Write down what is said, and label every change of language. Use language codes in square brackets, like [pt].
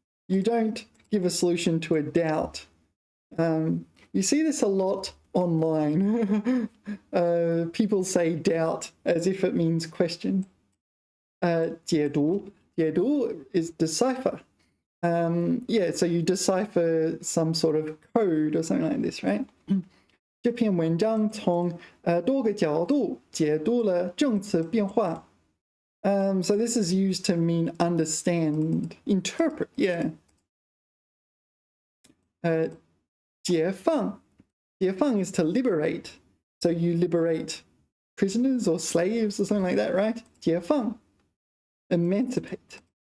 [en] You don't give a solution to a doubt. You see this a lot online. People say doubt as if it means question. 解读 is decipher. Yeah, so you decipher some sort of code or something like this, right? [zh] 这篇文章从多个角度解读了政策变化. [en] So this is used to mean understand, interpret, yeah. 解放 is to liberate. So you liberate prisoners or slaves or something like that, right? 解放 emancipate.